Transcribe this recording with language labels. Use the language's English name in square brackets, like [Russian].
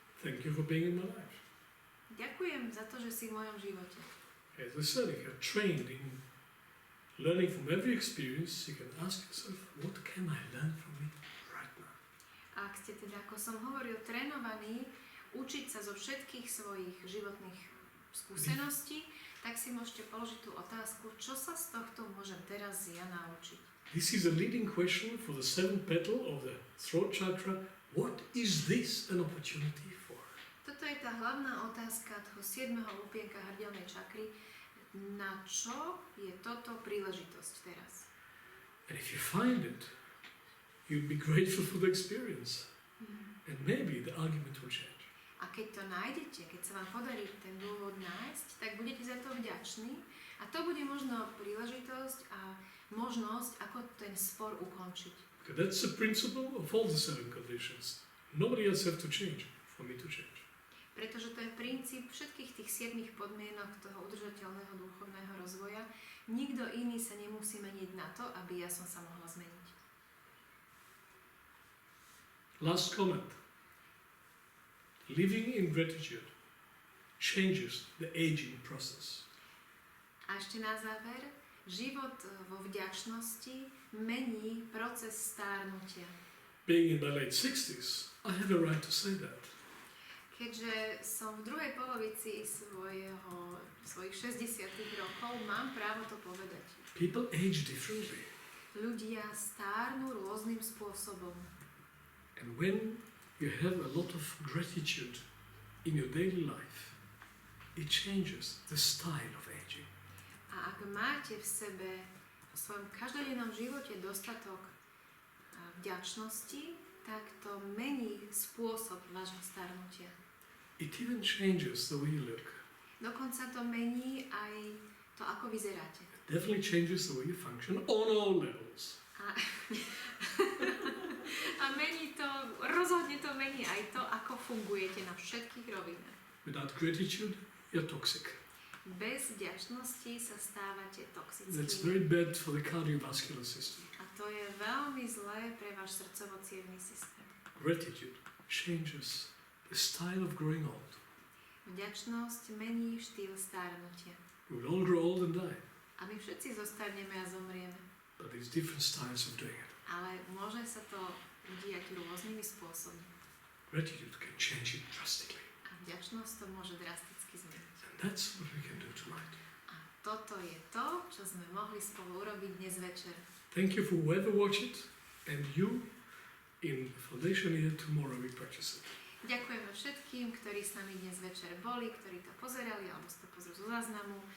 [English] Thank you for being in my life. [Slovak] Ďakujem za to, že si v mojom živote. [English] As I said, if you're trained in learning from every experience, you can ask yourself, what can I learn from it right now? [Slovak] A ak ste teda, ako som hovoril, trénovaní učiť sa zo všetkých svojich životných skúseností, tak si môžete položiť tú otázku, čo sa z tohto môžem teraz ja naučiť. [English] This is a leading question for the seventh petal of the throat chakra. What is this an opportunity for? [Slovak] Toto je tá hlavná otázka toho 7. lupienka hrdelnej čakry. Na čo je toto príležitosť teraz? [English] And if you find it, you'll be grateful for the experience. And maybe the argument will change. [Slovak] A keď to nájdete, keď sa vám podarí ten dôvod nájsť, tak budete za to vďační a to bude možno príležitosť a možnosť, ako ten spor ukončiť. [English] Because that's the principle of all the seven conditions. Nobody else have to change for me to change. [Slovak] Pretože to je princíp všetkých tých 7 podmienok toho udržateľného duchovného rozvoja. Nikto iný sa nemusí meniť na to, aby ja som sa mohla zmeniť. [English] Last comment. Living in gratitude changes the aging process. [Slovak] A ešte na záver, život vo vďačnosti mení proces stárnutia. [English] Being in my late 60s, I have a right to say that. [Slovak] Keďže som v druhej polovici svojich 60 rokov, mám právo to povedať. [English] People age differently. [Slovak] Ľudia stárnu rôznym spôsobom. [English] And when you have a lot of gratitude in your daily life, it changes the style of aging. [Slovak] A ak máte v sebe v svojom každodennom živote dostatok vďačnosti, tak to mení spôsob vášho starnutia. [English] It even changes the way you look. [Slovak] Dokonca to mení aj to, ako vyzeráte. [English] It definitely changes the way you function on all levels. [Slovak] A mení to, rozhodne to mení aj to, ako fungujete na všetkých rovinách. [English] Without gratitude, you're toxic. [Slovak] Bez vďačnosti sa stávate [English] That's [Slovak] toxickými. [English] very bad for the cardiovascular system. [Slovak] A to je veľmi zlé pre váš srdcovo-cievny systém. [English] Gratitude changes the style of growing old. [Slovak] Vďačnosť mení štýl stárnutia. [English] We will all grow old and die, [Slovak] A my všetci zostarneme a zomrieme. [English] but there's different styles of doing it. [Slovak] Ale môže sa to udiať rôznymi spôsobmi. [English] Gratitude can change it drastically. [Slovak] A vďačnosť to môže drasticky zmeniť. [English] And that's what we can do tonight. [Slovak] A toto je to, čo sme mohli spolu urobiť dnes večer. [English] Thank you for whoever watched it, and you in Foundation here tomorrow we practice it. [Slovak] Ďakujeme všetkým, ktorí s nami dnes večer boli, ktorí to pozerali alebo si to pozrú zo záznamu.